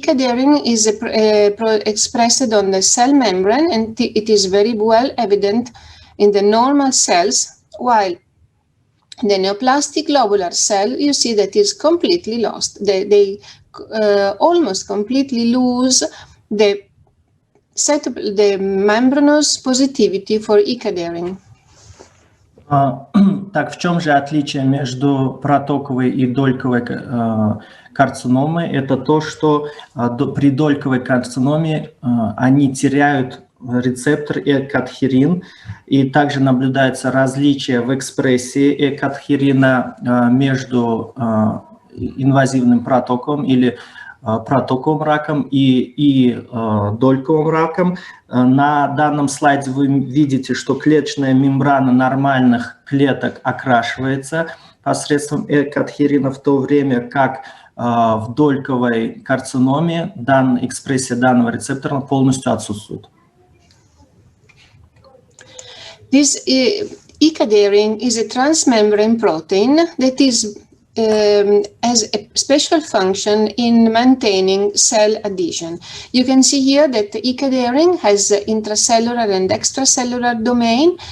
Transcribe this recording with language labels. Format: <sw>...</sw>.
<en>cadherin is expressed on the cell membrane, and it is very well evident in the normal cells, while the neoplastic lobular cell, you see that is completely lost. They almost completely lose the membranous positivity for E. cadherin.</en> <ru>Так, в чем же отличие между протоковой и дольковой карциномой? Это то, что при дольковой карциноме они теряют рецептор экадхерин, и также наблюдается различие в экспрессии экадхерина между инвазивным протоковым или протоковым раком и дольковым раком. На данном слайде вы видите, что клеточная мембрана нормальных клеток окрашивается посредством экадхерина, в то время как в дольковой карциноме экспрессия данного рецептора полностью отсутствует.</ru> <en>This E. cadherin is a transmembrane protein that is has a special function in maintaining cell adhesion. You can see here that the E. cadherin has intracellular and extracellular domain.</en>